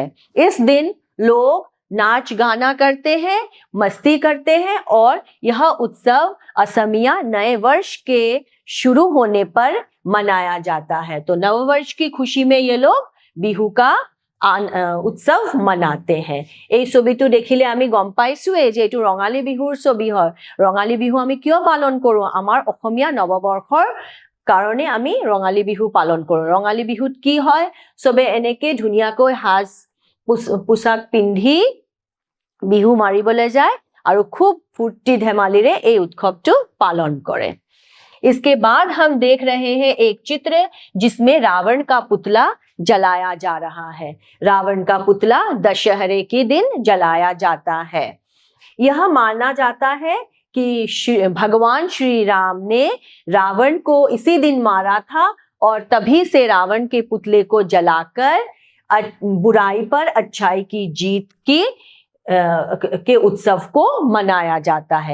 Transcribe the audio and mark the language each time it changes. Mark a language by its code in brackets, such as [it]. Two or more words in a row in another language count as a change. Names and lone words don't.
[hi] इस दिन लोग नाच गाना करते हैं, मस्ती करते हैं और यह उत्सव असमिया नए वर्ष के शुरू होने पर मनाया जाता है। तो नव वर्ष की खुशी में ये लोग बिहू का उत्सव मनाते हैं। [as] এই ছবিটো দেখিলে আমি গম পাইছোৱে যে এইটো ৰঙালী বিহুৰ ছবি হয়। ৰঙালী বিহু আমি কিয় পালন কৰোঁ? আমাৰ অসমীয়া নৱবৰ্ষৰ কাৰণে আমি ৰঙালী বিহু পালন কৰোঁ। ৰঙালী বিহুত কি হয়? চবে এনেকে ধুনীয়াকৈ সাজ পোছাক পিন্ধি বিহু মাৰিবলৈ যায় আৰু খুব ফূৰ্তি ধেমালিৰে এই উৎসৱটো পালন কৰে। [hi] इसके बाद हम देख रहे हैं एक चित्र जिसमें रावण का पुतला जलाया जा रहा है। रावण का पुतला दशहरे के दिन जलाया जाता है। यह माना जाता है कि भगवान श्री राम ने रावण को इसी दिन मारा था और तभी से रावण के पुतले को जलाकर बुराई पर अच्छाई की जीत की के उत्सव को मनाया जाता है।